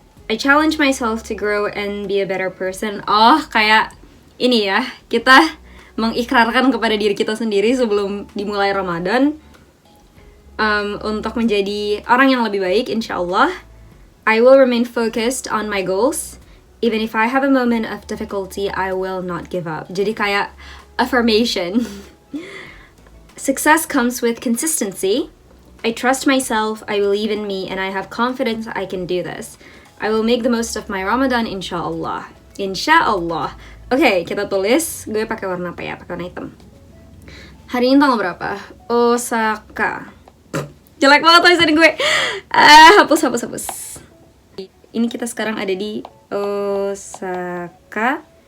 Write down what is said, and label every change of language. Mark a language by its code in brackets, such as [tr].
[en] I challenge myself to grow and be a better person. [id] Oh, kayak ini ya, kita mengikrarkan kepada diri kita sendiri sebelum dimulai Ramadan untuk menjadi orang yang lebih baik, insya Allah. [en] I will remain focused on my goals. Even if I have a moment of difficulty, I will not give up. [id] Jadi kayak [en] affirmation. Success comes with consistency. I trust myself, I believe in me, and I have confidence I can do this. I will make the most of my Ramadan, insya Allah. [id] Insya Allah. Oke, kita tulis. Gue pakai warna apa ya? Pakai warna hitam. Hari ini tanggal berapa? Osaka. Jelek banget tulisan gue. Hapus. Ini kita sekarang ada di Osaka.